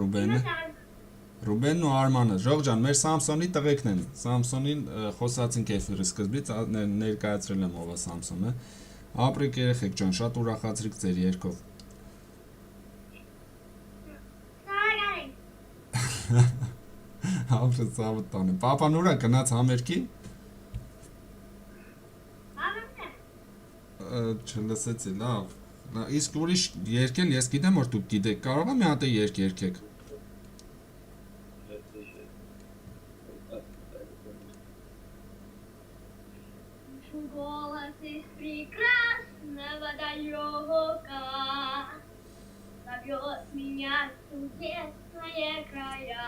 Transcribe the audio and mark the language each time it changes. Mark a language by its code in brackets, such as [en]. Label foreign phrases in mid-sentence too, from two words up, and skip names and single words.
[hy] Ռուբենը։ Ռուբենն ու Արմանը, Ժող ջան, մեր Սամսոնի տղեկն են։ Սամսոնին խոսացինք էֆիրի սկզբից, ներկայացրել եմ ով է Սամսոնը։ Ապրեք երեխեք ջան, շատ ուրախացրիք ձեր երգով։ Ապրես ծավտ տանը։ Պապան ուրա գնաց համերգի։ Չլսեցի, լավ։ Իսկ ուրիշ երկել ես գիտեմ, որ դուք գիտեք, կարող եմ մի հատ երգ երգեք։ [ru] Голос из прекрасного далека зовет меня в чудесные края.